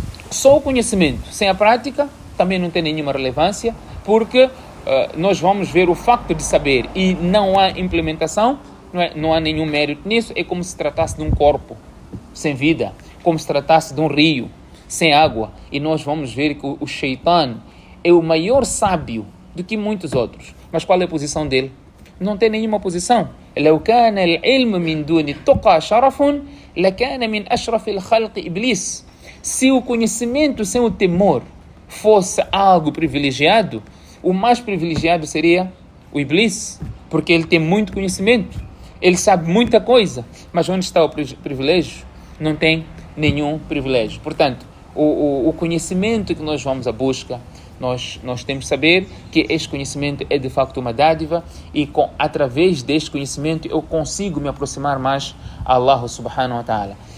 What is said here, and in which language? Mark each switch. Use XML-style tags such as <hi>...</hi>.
<pt>Só o conhecimento sem a prática também não tem nenhuma relevância, porque nós vamos ver o facto de saber e não há implementação, não há nenhum mérito nisso. É como se tratasse de um corpo sem vida, como se tratasse de um rio sem água. E nós vamos ver que o Shaitan é o maior sábio do que muitos outros. Mas qual é a posição dele? Não tem nenhuma posição.</pt> <ar>لو كان العلم من دون التقى شرف لكان من أشرف الخلق إبليس.</ar> <pt>Se o conhecimento sem o temor fosse algo privilegiado, o mais privilegiado seria o Iblis, porque ele tem muito conhecimento, ele sabe muita coisa, mas onde está o privilégio? Não tem nenhum privilégio. Portanto, o conhecimento que nós vamos à busca, nós temos que saber que este conhecimento é de facto uma dádiva, e através deste conhecimento eu consigo me aproximar mais a Allah subhanahu wa ta'ala.</pt>